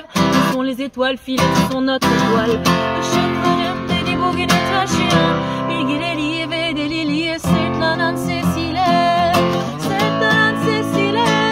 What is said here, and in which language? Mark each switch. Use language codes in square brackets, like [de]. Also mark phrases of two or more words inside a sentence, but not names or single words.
[fr] Où sont les étoiles filées sur notre toile? [tr] Işıkların beni bugüne taşıyan bilgileri ve deliliğe sırtlanan sesiyle, sırtlanan sesiyle.